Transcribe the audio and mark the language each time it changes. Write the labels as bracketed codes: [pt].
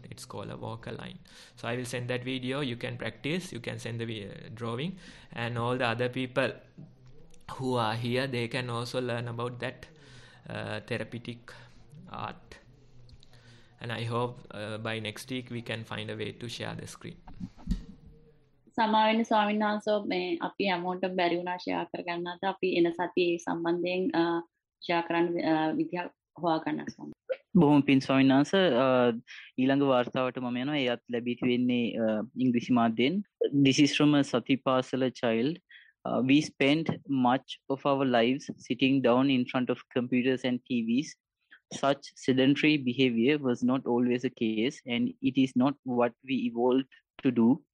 [en] It's called a walk a line. So I will send that video. You can practice, you can send the drawing, and all the other people who are here, they can also learn about that therapeutic art. And I hope by next week we can find a way to share the screen. [si] සමාවෙන්න ස්වාමීන් වහන්සේ මේ අපි හැමෝටම බැරි වුණා share කරගන්න. අද අපි එන සතියේ සම්බන්ධයෙන් ෂෙයා කරන්න විදිහ හොයාගන්න ස්වාමීන්. බොහොම පින් ස්වාමීන් වහන්සේ ඊළඟ වාර්තාවට මම යනවා. ඒත් ලැබී තියෙන්නේ ඉංග්‍රීසි මාධ්‍යයෙන්. [en] This is from a Satipasala child. We spend much of our lives sitting down in front of computers and TVs. Such sedentary behavior was not always the case, and it is not what we evolved to do.